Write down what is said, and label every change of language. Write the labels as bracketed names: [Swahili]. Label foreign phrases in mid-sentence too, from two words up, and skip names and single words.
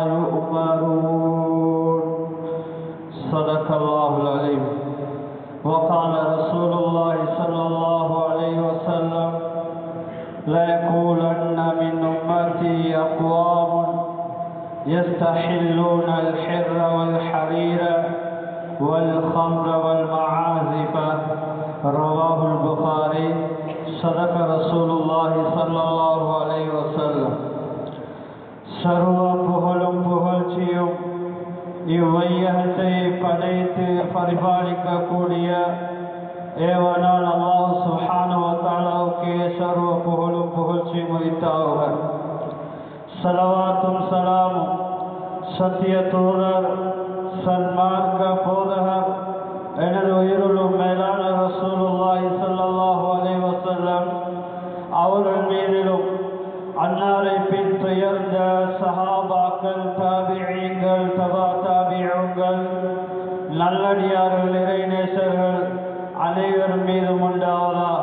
[Arabic] يؤمرون صدق الله العليم وقال رسول الله صلى الله عليه وسلم لا يقولن من أمتي أقوام يستحلون الحر والحرير والخمر والمعازف رواه البخاري صدق رسول الله صلى الله عليه وسلم [Tamil] சர்வ புகழும் புகழ்ச்சியும் இவ்வையகத்தை படைத்து பரிபாலிக்கக்கூடிய ஏவனான் அல்லாஹ் [Arabic] سبحانه و تعالى [Tamil] சர்வ புகழும் புகழ்ச்சியும் உரித்தாகுக. ஸலவாத்தும் ஸலாமும் சத்திய தூதர் சன்மார்க்க போதகர் எனது உயிருள்ளும் மேலான ரசூலுல்லாஹி [Arabic] صلى الله عليه وسلم [Tamil] அவர்கள் மீதிலும் அன்னாரை பின் துயர்ந்த சஹாபாக்கள் தாபிஈன்கள் தபா தாபிஊன்கள் நல்லடியார்கள் இறைநேசர்கள் அனைவர் மீதும் உண்டாவதாக.